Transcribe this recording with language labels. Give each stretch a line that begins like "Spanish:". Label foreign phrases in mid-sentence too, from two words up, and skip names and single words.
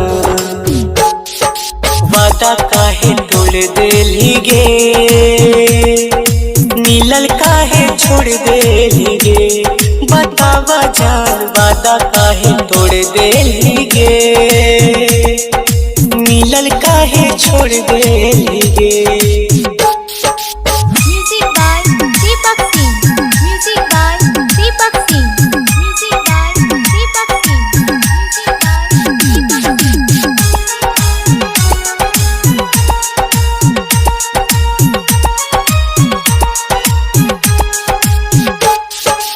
Maithili: वादा काहे तोड़ देली गे, मिलल काहे छोड़ देली गे, बतावा जान वादा काहे तोड़ देली गे, मिलल काहे छोड़ देली गे।
English: Music by Deepak Singh, music by Deepak Singh, music by Deepak Singh, music by Deepak Singh.